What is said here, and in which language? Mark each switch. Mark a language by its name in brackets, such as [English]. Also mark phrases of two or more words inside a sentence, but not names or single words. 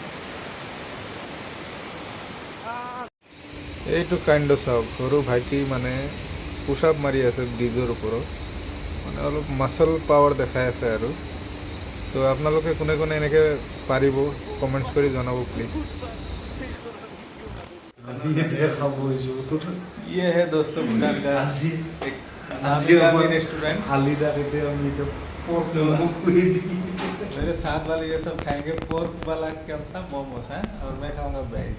[Assamese] এইটো কাইণ্ড চাওক, সৰু ভাইটি মানে [English] push up [Assamese] মাৰি আছে ব্ৰিজৰ ওপৰত, মানে অলপ [English] muscle power [Assamese] দেখাই আছে আৰু। তো আপোনালোকে কোনে কোনে এনেকৈ পাৰিব কমেণ্টছ কৰি জনাব প্লিজ। [Hindi] ये है दोस्तों भूटान का एक नामी दामी रेस्टोरेंट। मेरे साथ वाले ये सब खाएंगे पोर्क वाला कैसा मोमोस है, और मैं खाऊंगा वेज।